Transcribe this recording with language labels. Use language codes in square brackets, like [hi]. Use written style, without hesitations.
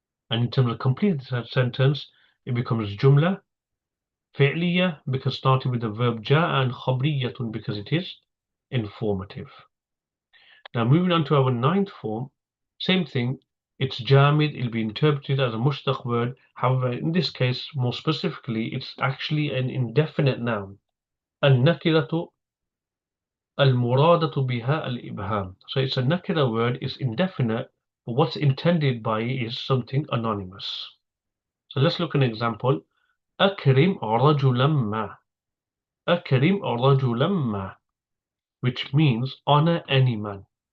[en] And in terms of completing the sentence, it becomes jumla fi'liya, because starting with the verb جاء, and khabriyatun, because it is informative. Now moving on to our ninth form, same thing, it's Jāmid, it'll be interpreted as a mushtaq word. However, in this case, more specifically, it's actually an indefinite noun. [ar] النكرة المرادة بها الإبهام. [en] So it's a nakira word, it's indefinite, but what's intended by it is something anonymous. So let's look at an example. [ar] أكرم رجلا ما. أكرم رجلا ما, [en] which means honor any man.